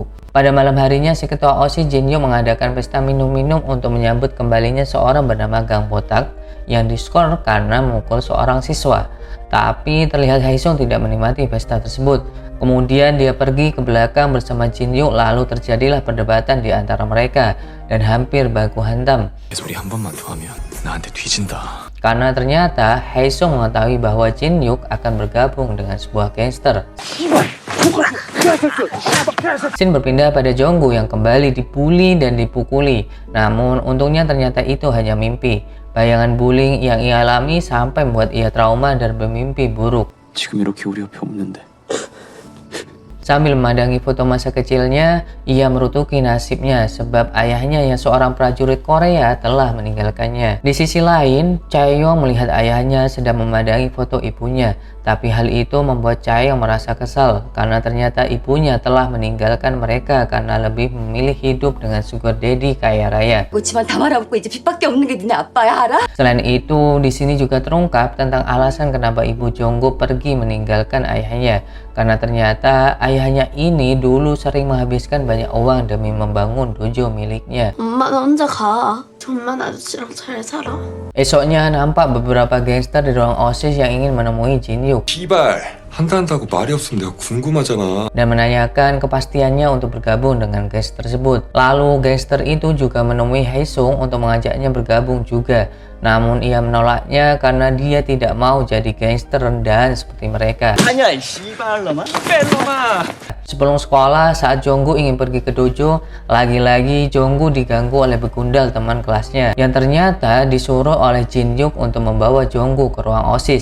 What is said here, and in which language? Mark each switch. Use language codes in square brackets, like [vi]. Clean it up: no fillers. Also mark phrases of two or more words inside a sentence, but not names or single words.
[id] Pada malam harinya, si ketua OSIS Jinhyuk mengadakan pesta minum-minum untuk menyambut kembalinya seorang bernama Gang Botak yang diskor karena memukul seorang siswa. Tapi terlihat Haesung tidak menikmati pesta tersebut. Kemudian dia pergi ke belakang bersama Jinhyuk, lalu terjadilah perdebatan di antara mereka dan hampir baku hantam. [ko] 소리 한 번만 더 하면 나한테 뒤진다. [id] Karena ternyata Haesung mengetahui bahwa Jinhyuk akan bergabung dengan sebuah gangster. Scene berpindah pada Jonggu yang kembali dibully dan dipukuli. Namun untungnya ternyata itu hanya mimpi. Bayangan bullying yang ia alami sampai membuat ia trauma dan bermimpi buruk. [ko] 지금 이렇게 우리 옆에 없는데. [id] Sambil memandangi foto masa kecilnya, ia merutuki nasibnya sebab ayahnya yang seorang prajurit Korea telah meninggalkannya. Di sisi lain, Chaeyoung melihat ayahnya sedang memandangi foto ibunya. Tapi hal itu membuat Chaeyoung merasa kesal karena ternyata ibunya telah meninggalkan mereka karena lebih memilih hidup dengan [en] sugar daddy [id] kaya raya. [ko] 그렇지만 다 말아먹고 이제 빚밖에 없는 게 니네 아빠야 알아? [id] Selain itu, di sini juga terungkap tentang alasan kenapa ibu Jonggu pergi meninggalkan ayahnya. Karena ternyata ayahnya ini dulu sering menghabiskan banyak uang demi membangun dojo miliknya. [ko] 엄마는 혼자 가. 정만 아저씨랑 잘 살아. [id] Esoknya nampak beberapa gangster di ruang OSIS yang ingin menemui Jinhyuk [ko] 씨발 한다고 말이 없으면 내가 궁금하잖아. [id] dan menanyakan kepastiannya untuk bergabung dengan gangster tersebut. Lalu gangster itu juga menemui Haesung untuk mengajaknya bergabung juga. Namun ia menolaknya karena dia tidak mau jadi gangster rendahan seperti mereka. Sebelum sekolah, saat Jonggu ingin pergi ke dojo, lagi-lagi Jonggu diganggu oleh begundal teman kelasnya yang ternyata disuruh oleh Jinhyuk untuk membawa Jonggu ke ruang OSIS.